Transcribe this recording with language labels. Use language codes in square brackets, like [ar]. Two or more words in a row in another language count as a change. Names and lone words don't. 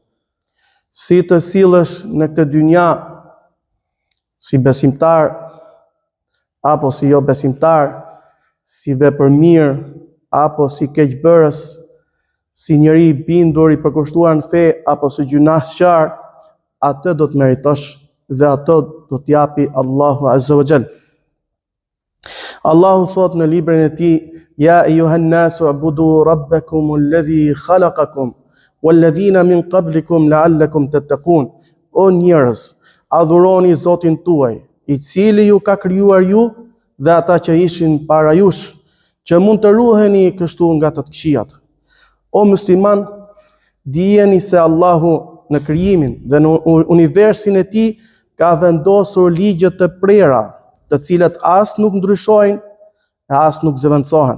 [sq] Si të sillesh në këtë dynja si besimtar apo si jo besimtar, si vepër mirë apo si keqbërës, si njeri I bindur I përkushtuar në fe apo si gjunaqtar, atë do të meritosh dhe atë do t'japi Allahu [ar] عز وجل. [sq] Allahu thot në librin e Tij: [ar] يا أيها الناس اعبدوا ربكم الذي خلقكم والذين من قبلكم لعلكم تتقون. [sq] O njerëz, adhuroni Zotin tuaj, I cili ju ka krijuar ju dhe ata që ishin para jush, që mund të ruheni kështu nga të këqijat. O musliman, dijeni se Allahu në krijimin dhe në universin e Tij ka vendosur ligje të prera, të cilat as nuk ndryshojnë e as nuk zëvendësohen.